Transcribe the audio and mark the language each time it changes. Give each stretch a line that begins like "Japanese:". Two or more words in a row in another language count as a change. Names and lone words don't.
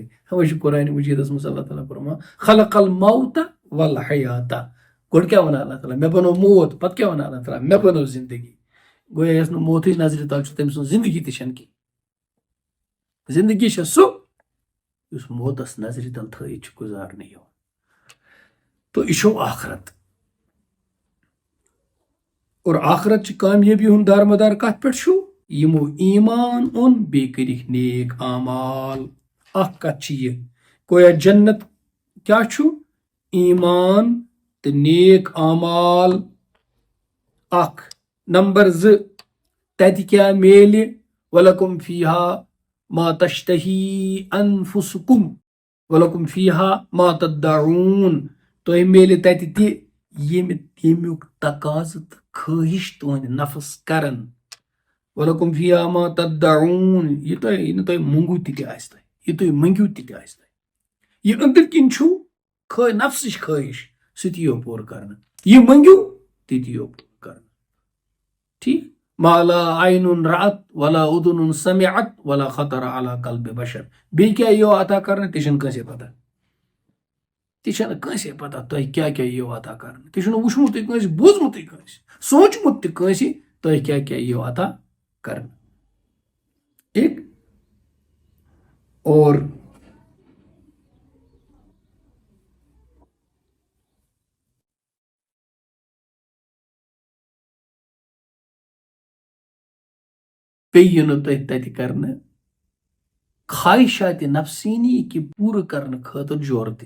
Kashmiri: وۄنۍ چھُ قرآنِ مجیدس منٛز اللہ تعالیٰ فرمان
Arabic: خلق الموت والحیات.
Kashmiri: گۄڈٕ کیٛاہ ونان اللہ تعالیٰ، مےٚ بنوو موت، پتہٕ کیٛاہ ونان اللہ تعالیٰ، مےٚ بنٲو زندگی. گویا یۄس نہٕ موتٕچ نظرِ تل چھُ تٔمۍ سٕنٛز زندگی تہِ چھنہٕ کینٛہہ. زندگی چھےٚ سُہ یُس موتس نظرِ تل تھٲیِتھ چھُ گُزارنہٕ یِوان. تہٕ یہِ چھُ آخرت. اور آخرت چہِ کامیٲبی ہُنٛد دارمدار کتھ پٮ۪ٹھ چھُ؟ یِمو ایمان اوٚن بیٚیہِ کٔرِکھ نیک اعمال. اکھ کتھ چھِ یہِ، گویا جنت کیٛاہ چھُ؟ ایمان تہٕ نیک اعمال. اکھ. نمبر 2، تتہِ کیٛاہ میلہِ؟
Arabic: ولکم فیہا ما تشتہی انفسکم ولکم فیہا ما تدعون.
Kashmiri: تۄہہِ میلہِ تتہِ تہِ ییٚمیُک تقاضہٕ تہٕ خٲہِش تُہنٛدِ نفس کرن.
Arabic: ولکم فیہا ما تدعون،
Kashmiri: یہِ نہٕ تۄہہِ موٚنگو تہِ تہِ آسہِ تۄہہِ، یہِ تُہۍ مٔنگِو تہِ تہِ آسہِ تۄہہِ، یہِ أنٛدٕرۍ کِنۍ چھُو نفسٕچ خٲہِش سُہ تہِ یِیو پوٗرٕ کرنہٕ، یہِ مٔنگِو تہِ تہِ یِیو پوٗرٕ کرنہٕ. ٹھیٖک.
Arabic: ما لا عینٌ رأت ولا اذن سمعت ولا خطر علی قلبِ بشر.
Kashmiri: بیٚیہِ کیٛاہ یِیو عطا کرنہٕ تہِ چھنہٕ کٲنٛسے پتہ، تہِ چھنہٕ کٲنٛسے پتہ تۄہہِ کیٛاہ کیٛاہ یِیو عطا کرنہٕ. تہِ چھُنہٕ وٕچھمُتٕے کٲنٛسہِ، بوٗزمُتٕے کٲنٛسہِ، سوٗنچمُت تہِ کٲنٛسہِ تۄہہِ کیٛاہ کیٛاہ یِیو عطا کرنہٕ.
Urdu: ایک اور
Kashmiri: پیٚیہِ نہٕ تۄہہِ تتہِ کرنہٕ خواہشاتِ نفسٲنی کہِ پوٗرٕ کرنہٕ خٲطرٕ جورٕ تہِ.